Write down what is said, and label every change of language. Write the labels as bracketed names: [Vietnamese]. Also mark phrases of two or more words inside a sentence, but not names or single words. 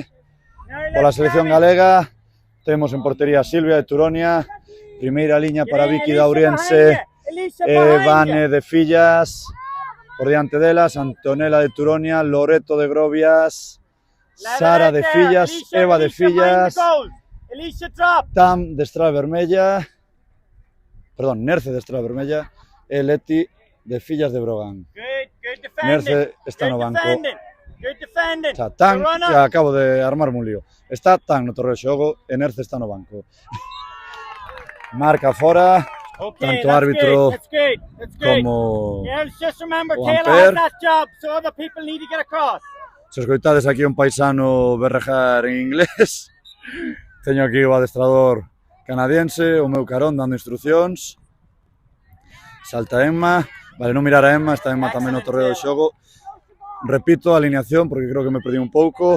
[Galician] Pola selección galega temos en portería Silvia de Turonia, primeira liña para Vicky de Auriense e Vane de Fillas, por diante delas Antonella de Turonia, Loreto de Grovias, Sara de Fillas, Eva de Fillas, Tam de Estrada Vermella, Nerce de Estrada Vermella e Leti de Fillas de Brogan. Nerce está no banco. [English] Good defending. [Galician] Xa, tan, Corona. e acabo de armarme un lío. Está tan no terreo de xogo, e Nerce está no banco. Marca fora, [English] Okay, [Galician] tanto [English] that's [Galician] árbitro [English] good. That's good. That's good. [Galician] como... [English] Girls, just remember, [Galician] o [English] Taylor Ampere. has that job, so other people need to get across. [Galician] Se escoitades aquí un paisano berrejar en inglés, teño aquí o adestrador canadiense, o meu carón dando instruccións. Salta Emma, vale, non mirar a Emma, está Emma tamén no torreo de xogo. Repito a alineación porque creo que me perdí un pouco.